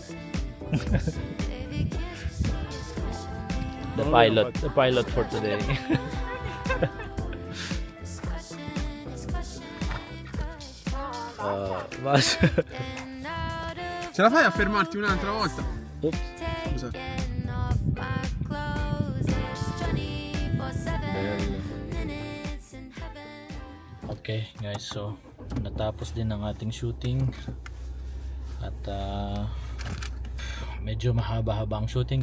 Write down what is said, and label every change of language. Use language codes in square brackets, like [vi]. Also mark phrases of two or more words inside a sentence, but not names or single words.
[en] The pilot for today. Mas. [it] Ce la fai a fermarti un'altra volta? Oops. Scusa. [en] Okay guys, [tl] so natapos din ang ating shooting at medyo mahaba-haba ang shooting.